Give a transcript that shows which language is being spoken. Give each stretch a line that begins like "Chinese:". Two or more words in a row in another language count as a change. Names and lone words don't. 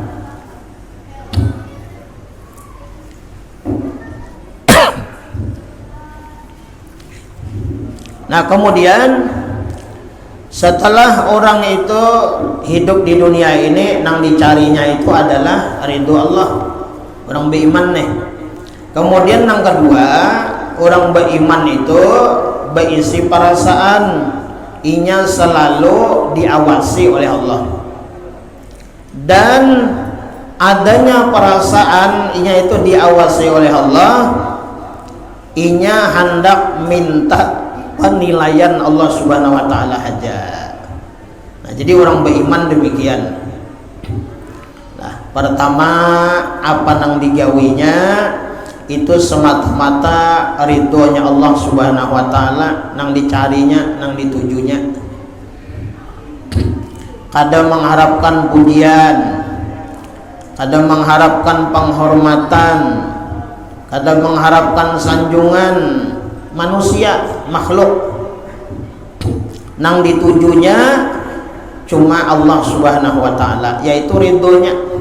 Indonesian: Nah, kemudian setelah orang itu hidup di dunia ini, nang dicarinya itu adalah ridho Allah. Orang beriman nih. Kemudian yang kedua, orang beriman itu berisi perasaan inya selalu diawasi oleh Allah. Dan adanya perasaan inya itu diawasi oleh Allah, inya hendak minta penilaian Allah
Arabic: Subhanahu wa ta'ala
Indonesian: aja. Nah, jadi orang beriman demikian. Nah, pertama apa nang digawinya itu semata-mata ridhonya Allah
Arabic: Subhanahu wa ta'ala,
Indonesian: nang dicarinya, nang ditujunya. Kadang mengharapkan pujian, kadang mengharapkan penghormatan, kadang mengharapkan sanjungan manusia, makhluk. Nang ditujunya cuma Allah
Arabic: Subhanahu wa ta'ala,
Indonesian: yaitu ridhonya.